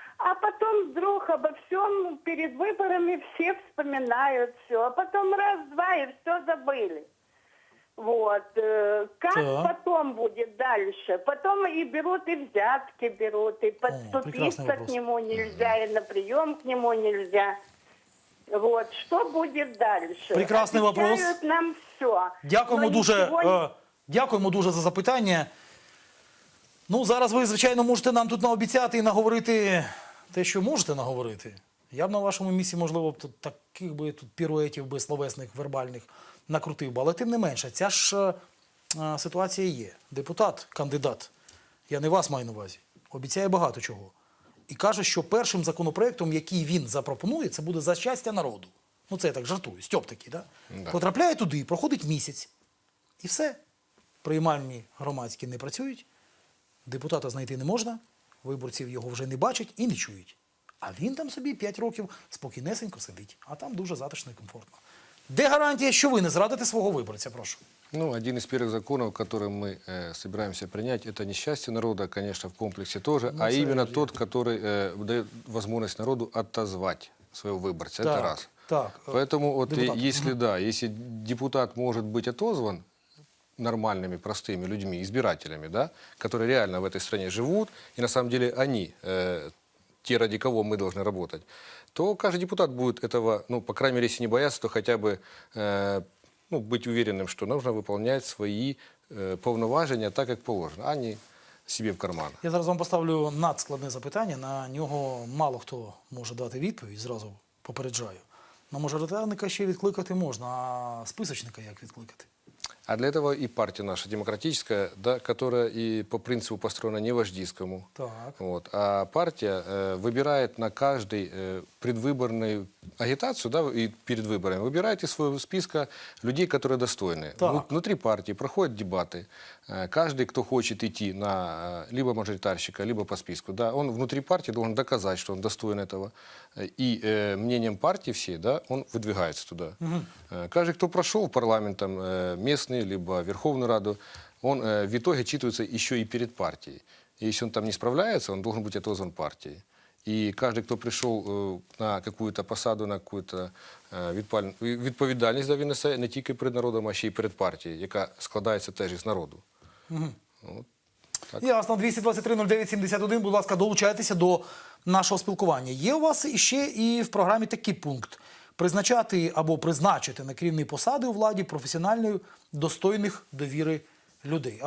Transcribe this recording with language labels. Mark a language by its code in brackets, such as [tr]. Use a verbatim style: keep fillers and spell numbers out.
[ru] А потом вдруг обо всем перед выборами все вспоминают все. А потом раз-два и все забыли. Вот. Как так. потом будет дальше? Потом и берут, и взятки берут, и подступиться к нему нельзя, и на прием к нему нельзя. Вот. Что будет дальше? Прекрасный Отвечают вопрос. Нам все. [uk] Дякуємо дуже, ничего... е, дякуємо дуже за запитання. Ну, зараз ви, звичайно, можете нам тут наобіцяти і наговорити те, що можете наговорити. Я б на вашому місці, можливо, тут таких би тут піруетів би словесних, вербальних накрутив би. Але тим не менше, ця ж е, ситуація є. Депутат, кандидат, я не вас маю на увазі, обіцяє багато чого. І каже, що першим законопроектом, який він запропонує, це буде за щастя народу. Ну це я так жартую, Стьоп такий, да? Да. Потрапляє туди, проходить місяць. І все. Приймальні громадські не працюють, депутата знайти не можна, виборців його вже не бачать і не чують. А він там собі п'ять років спокійнесенько сидить, а там дуже затишно і комфортно. Де гарантія, що ви не зрадите свого виборця, прошу? [ru] Ну, один из первых законов, который мы э, собираемся принять, это не счастье народа, конечно, в комплексе тоже, ну, а именно тот, который э, дает возможность народу отозвать своего выборца. Так, это раз. Так, поэтому вот, депутат. если да, если депутат может быть отозван нормальными, простыми людьми, избирателями, да, которые реально в этой стране живут, и на самом деле они э, те, ради кого мы должны работать, то каждый депутат будет этого, ну, по крайней мере, если не бояться, то хотя бы э, ну, быть уверенным, что нужно выполнять свои э, [uk] повноваження так, як [ru] положено, а не себе в карман. [uk] Я зараз вам поставлю надскладне запитання, на нього мало хто може дати відповідь, зразу попереджаю. На мажоритарника ще відкликати можна, а списочника як відкликати? [ru] А для этого и партия наша демократическая, да, которая и по принципу построена не вождистскому. Так. Вот, а партия э, выбирает на каждый э, предвыборную агитацию, да, и перед выборами выбирает из своего списка людей, которые достойны. Так. Внутри партии проходят дебаты. Э, каждый, кто хочет идти на э, либо мажоритарщика, либо по списку, да, он внутри партии должен доказать, что он достоин этого. И э, мнением партии всей, да, он выдвигается туда. Угу. Э, каждый, кто прошел парламент, там, э, местный, либо Верховную Раду, он э, в итоге отчитывается еще и перед партией. И если он там не справляется, он должен быть отозван партией. И каждый, кто пришел э, на какую-то посаду, на какую-то э, відпаль... [uk] відповідальність, да, він несе не тільки перед народом, а ще й перед партією, яка складається теж із народу. Угу. От, так. Ясно, двісті двадцять три нуль дев'ять сімдесят один, будь ласка, долучайтеся до нашого спілкування. Є у вас іще і в програмі такий пункт. Призначати або призначити на керівні посади у владі професіональних, достойних довіри людей.